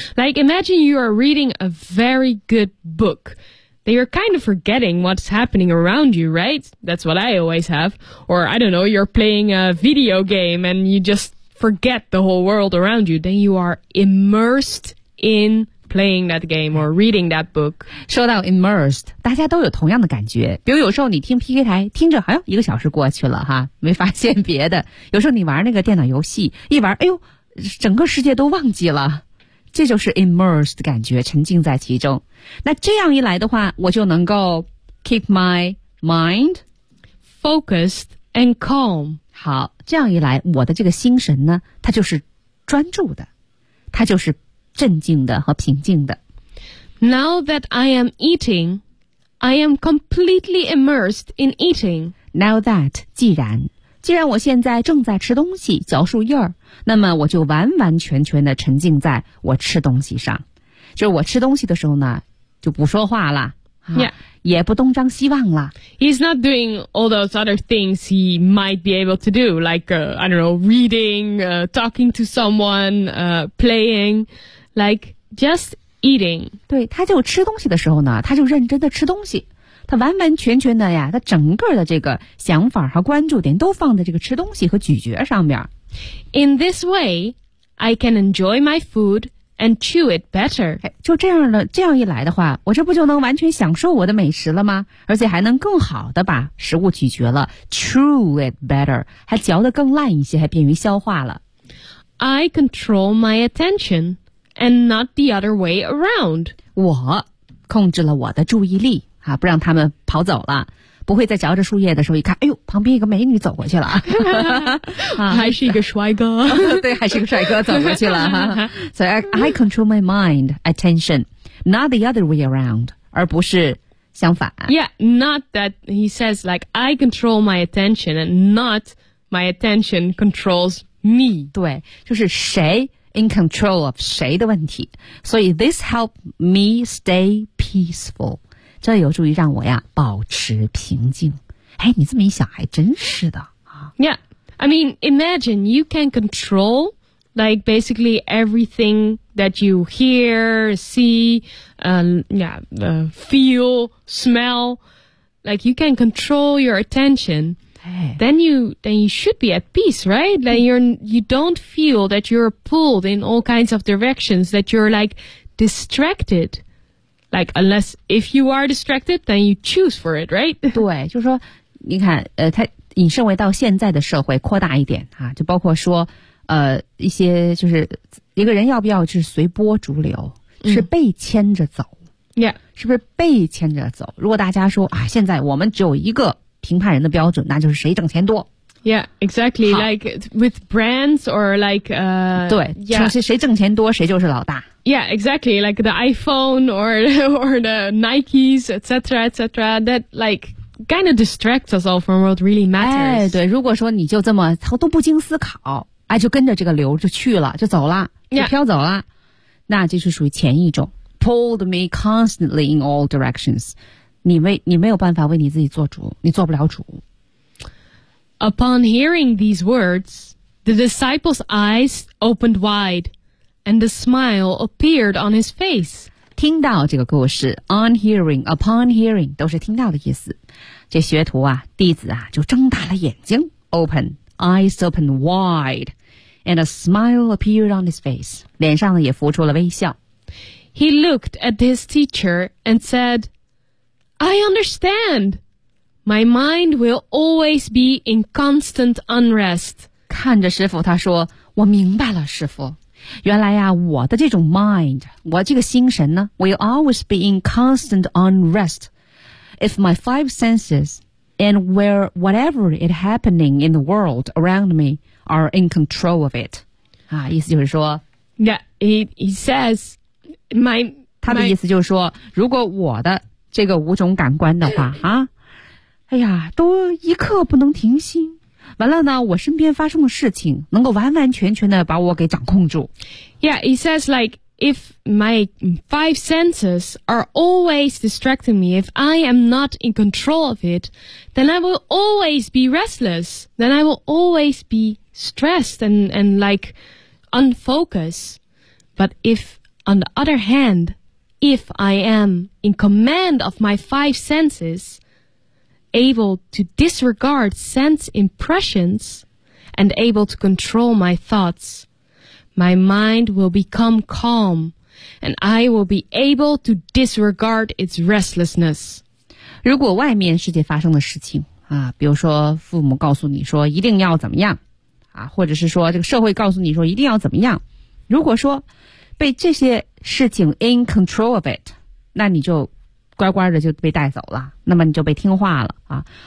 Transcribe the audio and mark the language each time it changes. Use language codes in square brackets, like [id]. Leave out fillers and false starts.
[en] Like, imagine you are reading a very good book, then you're kind of forgetting what's happening around you, right? That's what I always have. Or, I don't know, you're playing a video game and you just...forget the whole world around you, then you are immersed in playing that game or reading that book. [zh] 说到 immersed, 大家都有同样的感觉。比如有时候你听 PK 台听着哎呦一个小时过去了哈没发现别的。有时候你玩那个电脑游戏一玩哎呦整个世界都忘记了。这就是 immersed 的感觉沉浸在其中。那这样一来的话我就能够 [en] keep my mind focused and calm. [zh] 好这样一来我的这个心神呢它就是专注的。它就是镇静的和平静的。 [en] Now that I am eating, I am completely immersed in eating. Now that, [zh] 既然我现在正在吃东西嚼树叶儿那么我就完完全全的沉浸在我吃东西上。就是我吃东西的时候呢就不说话了、 [en] yeah. [zh] 也不东张西望了。 [en] He's not doing all those other things he might be able to do, like, I don't know, reading, talking to someone, playing, like, just eating. [zh] 对他就吃东西的时候呢他就认真的吃东西。他完完全全的呀他整个的这个想法和关注点都放在这个吃东西和咀嚼上面。 [en] In this way, I can enjoy my food and chew it better. [zh] 就这样的这样一来的话我这不就能完全享受我的美食了吗而且还能更好的把食物咀嚼了 [en] chew it better, [zh] 还嚼得更烂一些还便于消化了。 [en] I control my attention and not the other way around. [zh] 我控制了我的注意力。啊、不让他们跑走了不会在嚼着树叶的时候一看哎呦旁边一个美女走过去了、啊、还是一个帅哥对还是一个帅哥走过去了所以、so、 [en] I control my mind attention not the other way around [zh] 而不是相反 [en] Yeah, not that he says like I control my attention and not my attention controls me [zh] 对就是谁 [en] in control of [zh] 谁的问题所以 [en] this helped me stay peacefulThat [zh] 有助于让我呀保持平静。哎，你这么一想，还真是的啊。 [en] Yeah, I mean, imagine you can control like basically everything that you hear, see, feel, smell. Like you can control your attention. Then you should be at peace, right? Then you don't feel that you're pulled in all kinds of directions. That you're like distracted. Like, unless if you are distracted, then you choose for it, right? [zh] 对就是说你看它引申为到现在的社会扩大一点啊就包括说一些就是一个人要不要是随波逐流是被牵着走。 [en] Yeah. [zh] 是不是被牵着走如果大家说啊现在我们只有一个评判人的标准那就是谁挣钱多。 [en] Yeah, exactly. Like with brands or like, [zh] 对，就是谁挣钱多，谁就是老大。 [en] Yeah, exactly. Like the iPhone or the Nikes, etc., etc. That like kind of distracts us all from what really matters. [zh] 哎，对，如果说你就这么都不经思考，哎，就跟着这个流就去了，就走了，就飘走了， [en] yeah. [zh] 那就是属于前一种 [en] pulled me constantly in all directions. [zh] 你没有办法为你自己做主，你做不了主。 [en] Upon hearing these words, the disciple's eyes opened wide, and a smile appeared on his face. [zh] 听到这个故事 [en] on hearing, upon hearing, [zh] 都是听到的意思。这学徒啊，弟子啊，就睁大了眼睛 [en] open, eyes opened wide, and a smile appeared on his face. [zh] 脸上呢也浮出了微笑。 [en] He looked at his teacher and said, I understand! My mind will always be in constant unrest. [zh] 看着师父他说我明白了师父。原来呀我的这种 mind, 我这个心神呢 [en] will always be in constant unrest. If my five senses and where whatever is happening in the world around me are in control of it. [zh] 啊意思就是说 [en] Yeah, he says, my... [zh] 他的意思就是说如果我的这个五种感官的话啊哎呀都一刻不能停心完了呢我身边发生的事情能够完完全全的把我给掌控住 [en] Yeah, he says like if my five senses are always distracting me if I am not in control of it then I will always be restless then I will always be stressed and like unfocused but if on the other hand if I am in command of my five sensesable to disregard sense impressions and able to control my thoughts. My mind will become calm and I will be able to disregard its restlessness. [zh] 如果外面世界发生的事情啊，比如说父母告诉你说一定要怎么样啊，或者是说这个社会告诉你说一定要怎么样，如果说被这些事情 [en] in control of it， [zh] 那你就乖乖的就被带走了，那么你就被听话了啊。